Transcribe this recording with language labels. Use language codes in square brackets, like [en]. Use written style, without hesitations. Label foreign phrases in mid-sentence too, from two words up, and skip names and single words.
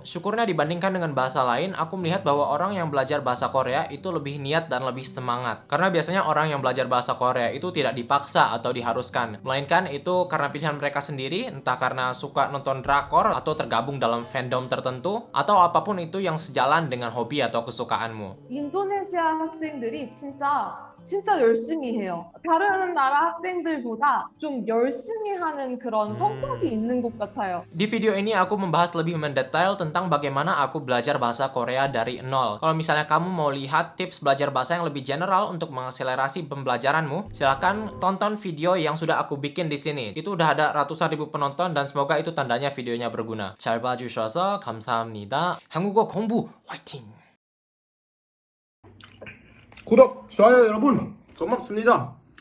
[id] Syukurnya dibandingkan dengan bahasa lain, aku melihat bahwa orang yang belajar bahasa Korea itu lebih niat dan lebih semangat. Karena biasanya orang yang belajar bahasa Korea itu tidak dipaksa atau diharuskan, melainkan itu karena pilihan mereka sendiri, entah karena suka nonton drakor atau tergabung dalam fandom tertentu, atau apapun itu yang sejalan dengan hobi atau kesukaanmu. [ko] 인도네시아 학생들이 진짜 열심히 해요. 다른 나라 학생들보다 좀 열심히 하는 그런 성격이 있는 것 같아요. [id] Di video ini aku membahas lebih mendetail tentang bagaimana aku belajar bahasa Korea dari nol. Kalau misalnya kamu mau lihat tips belajar bahasa yang lebih general untuk mengakselerasi pembelajaranmu, silakan tonton video yang sudah aku bikin di sini. Itu udah ada ratusan ribu penonton dan semoga itu tandanya videonya berguna. [ko] 잘 봐주셔서 감사합니다. 한국어 공부 화이팅! 구독, 좋아요 여러분 고맙습니다.